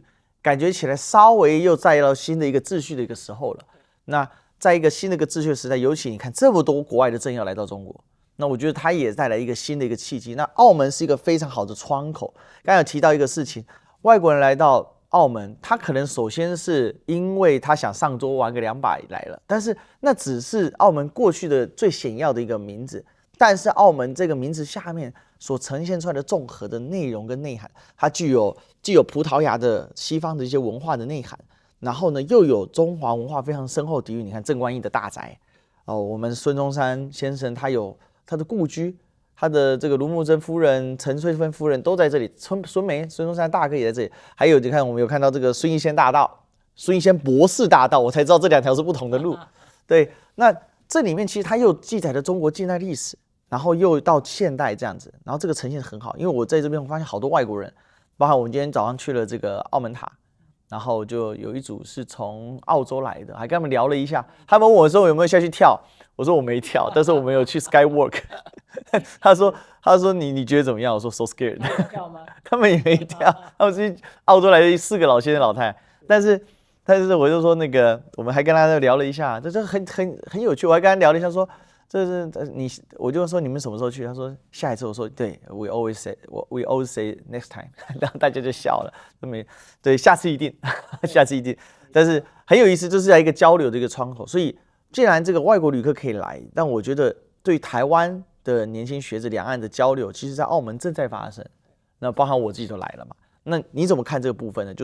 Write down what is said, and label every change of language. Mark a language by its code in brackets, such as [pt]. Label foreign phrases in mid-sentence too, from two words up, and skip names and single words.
[zh] 感覺起來稍微又再到新的一個秩序的一個時候了。那在一個新的一個秩序的時代，尤其你看這麼多國外的政要來到中國，那我覺得它也帶來一個新的一個契機。那澳門是一個非常好的窗口。剛才有提到一個事情，外國人來到澳門，他可能首先是因為他想上桌玩個2把來了，但是那只是澳門過去的最顯要的一個名字。但是澳門這個名字下面所呈現出來的綜合的內容跟內涵，它既有葡萄牙的西方的一些文化的內涵，然後呢又有中華文化非常深厚底蘊。你看鄭觀音的大宅哦，我們孙中山先生他有他的故居，他的這個盧慕貞夫人、陳翠芬夫人都在這裡，孙中山大哥也在這裡。還有你看我們有看到這個孫逸仙大道、孫逸仙博士大道，我才知道這2條是不同的路。對，那這裡面其實它又記載了中國近代歷史。然後又到現代這樣子，然後這個呈現很好，因為我在這邊我發現好多外國人，包含我們今天早上去了這個澳門塔，然後就有一組是從澳洲來的，還跟他們聊了一下，他們問我說有沒有下去跳，我說我沒跳，但是我們有去 Skywalk， 他說你覺得怎麼樣？我說 [en] so scared， [zh] 他們也沒跳，他們是澳洲來的4個老先生老太太，但是我就說那個我們還跟他聊了一下，這很有趣，我還跟他聊了一下說。這是我就說你們什麼時候去？他說下一次。我說對 ， [en] we always say next time， [zh] 然後大家就笑了，對，下次一定，下次一定。但是很有意思，就是在一個交流的一個窗口。所以既然這個外國旅客可以來，但我覺得對台灣的年輕學子兩岸的交流，其實在澳門正在發生。那包含我自己都來了嘛。那你怎麼看這個部分呢？